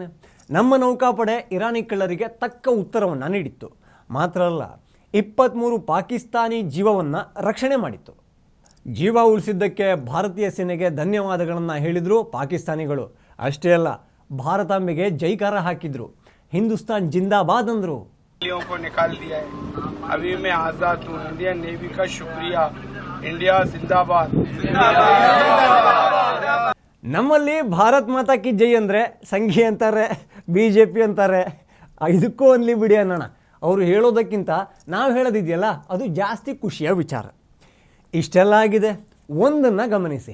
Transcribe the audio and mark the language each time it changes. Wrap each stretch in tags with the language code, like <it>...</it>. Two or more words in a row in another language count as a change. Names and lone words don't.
<kn>ನಮ್ಮ ನೌಕಾಪಡೆ ಇರಾನಿ ಕಳ್ಳರಿಗೆ ತಕ್ಕ ಉತ್ತರವನ್ನು ನೀಡಿತ್ತು. ಮಾತ್ರ ಅಲ್ಲ, 23 ಪಾಕಿಸ್ತಾನಿ ಜೀವವನ್ನು ರಕ್ಷಣೆ ಮಾಡಿತ್ತು. ಜೀವ ಉಳಿಸಿದ್ದಕ್ಕೆ ಭಾರತೀಯ ಸೇನೆಗೆ ಧನ್ಯವಾದಗಳನ್ನು ಹೇಳಿದರು ಪಾಕಿಸ್ತಾನಿಗಳು. ಅಷ್ಟೇ ಅಲ್ಲ, ಭಾರತಾಂಬೆಗೆ ಜೈಕಾರ ಹಾಕಿದ್ರು.</kn> <hi>हिंदुस्तान जिंदाबाद ಅಂದರು. को निकाल दिया है, अभी मैं आजाद हूँ. इंडियन नेवी का शुक्रिया. इंडिया जिंदाबाद.</hi> <kn>ನಮ್ಮಲ್ಲಿ</kn> <hi>भारत माता की जय</hi> <kn>ಅಂದರೆ ಸಂಘಿ ಅಂತಾರೆ, BJP ಅಂತಾರೆ. ಇದಕ್ಕೂ ಅನ್ಲಿ ಬಿಡಿ ಅನ್ನೋಣ. ಅವರು ಹೇಳೋದಕ್ಕಿಂತ ನಾವು ಹೇಳೋದಿದೆಯಲ್ಲ, ಅದು ಜಾಸ್ತಿ ಖುಷಿಯ ವಿಚಾರ. ಇಷ್ಟೆಲ್ಲ ಆಗಿದೆ, ಒಂದನ್ನು ಗಮನಿಸಿ.</kn>